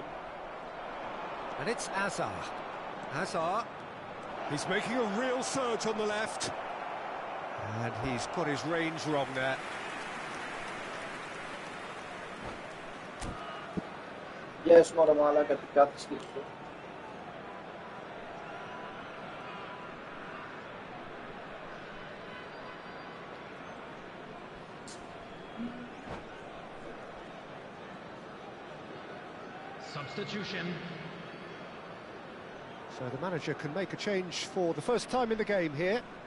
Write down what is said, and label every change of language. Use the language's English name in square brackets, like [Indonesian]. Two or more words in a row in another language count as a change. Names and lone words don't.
[English] And it's Hazard. Hazard, he's making a real surge on the left. And he's got his range wrong there. [Greek] Yes, μωρέ μαλάκα τι κάθεσαι σου. [English] Substitution. So the manager can make a change for the first time in the game here.